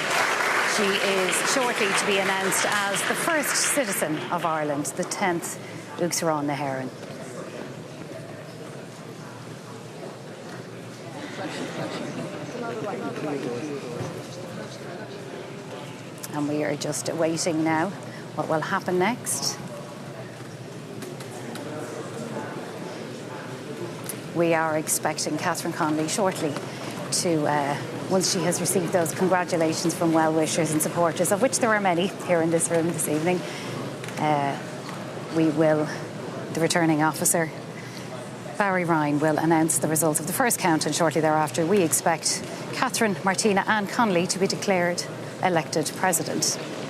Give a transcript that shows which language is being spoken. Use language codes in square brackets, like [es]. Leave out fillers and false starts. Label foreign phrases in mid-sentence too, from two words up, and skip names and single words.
[en] She is shortly to be announced as the first citizen of Ireland, the 10th [ga] Uachtaráin na hÉireann. [en] And we are just awaiting now what will happen next. We are expecting Katherine Connelly shortly to, once she has received those congratulations from well-wishers and supporters, of which there are many here in this room this evening, the returning officer, Barry Ryan, will announce the result of the first count, and shortly thereafter we expect Katherine Martina Ann Connelly to be declared elected president.